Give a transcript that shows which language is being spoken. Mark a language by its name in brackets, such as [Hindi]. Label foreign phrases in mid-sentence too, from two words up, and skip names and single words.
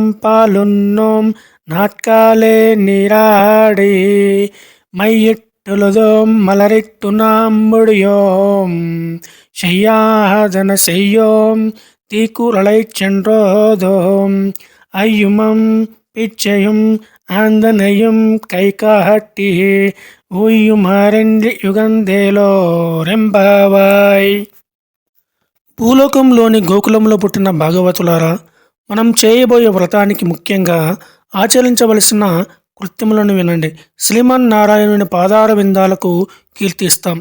[Tamil] பாலுண்ணோம் நாட்காலே நீராடி மையிட்டொழுதோம் மலரிட்டு நாம் முடியோம் செய்யாதன செய்யோம் தீக்குறளைச் சென்றோதோம் ஐயுமம் பிச்சையும் ஆந்தனையும் கை காட்டி உய்யுமாறெண்ணி உகந்தேலோர் எம்பாவாய். [Telugu] భూలోకంలోని గోకులంలో పుట్టిన భాగవతులారా, మనం చేయబోయే వ్రతానికి ముఖ్యంగా ఆచరించవలసిన కృత్యములను వినండి. శ్రీమన్ నారాయణుని పాదార విందాలకు కీర్తిస్తాం.